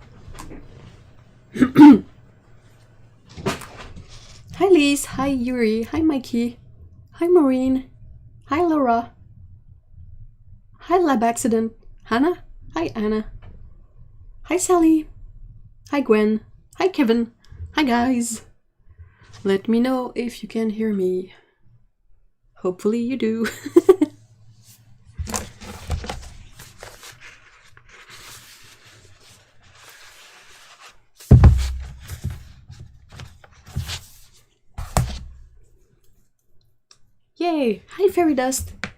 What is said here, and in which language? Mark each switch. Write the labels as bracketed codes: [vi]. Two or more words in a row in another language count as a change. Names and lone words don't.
[en] Hi Lise, hi Yuri, hi Mikey, hi Maureen, hi Laura, hi Lab Accident, Hannah, hi Anna, hi Sally, hi Gwen, hi Kevin, hi guys. Let me know if you can hear me. Hopefully you do. Yay! Hi Fairy Dust!